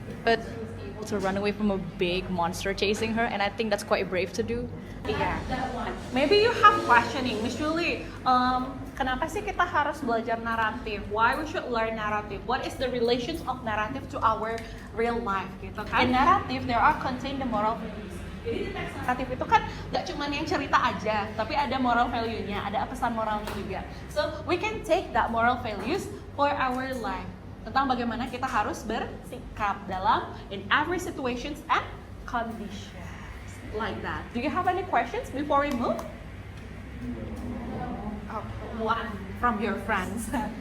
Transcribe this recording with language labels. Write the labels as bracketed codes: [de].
[en] but able to run away from a big monster chasing her, and I think that's quite brave to do. Yeah. Maybe you have questioning, Miss Julie. [id] Kenapa sih kita harus belajar naratif? [en] Why we should learn narrative? What is the relations of narrative to our real life? [id] Gitu kan? [en] In narrative, there are contained the moral values. [id] Jadi di teks naratif itu kan gak cuma yang cerita aja, tapi ada [en] moral value- [id] nya, ada pesan moralnya juga. [en] So we can take that moral values for our life. [id] Tentang bagaimana kita harus bersikap dalam [en] in every situations and conditions. Like that. Do you have any questions before we move? Oh, one from your friends.